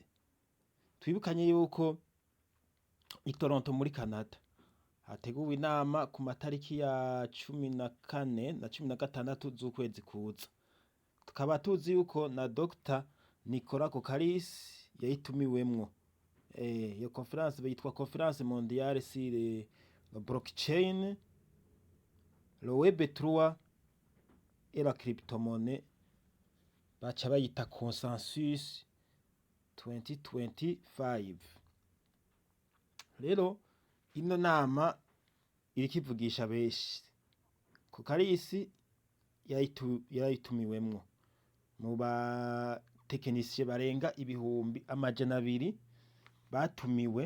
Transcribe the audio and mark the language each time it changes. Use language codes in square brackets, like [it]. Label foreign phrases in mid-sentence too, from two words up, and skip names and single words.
[rn] Twibukanye yuko i Toronto muri Canada hateguwe inama ku matariki ya 14 na 16 z'ukwezi kuza. Tukaba tuzi yuko na Dr. Nicolas Kokaris yayitumiwemwo. Iyo conference bayitwa [fr] Conference Mondiale sur le blockchain, le web3 et la crypto-monnaie. [rn] Baca bayita Consensus 2025. Rero ino nama iriko ivugisha benshi. Kokaris yayitumiwemwo mu ba tekinisiye barenga ibihumbi amajana 200 batumiwe.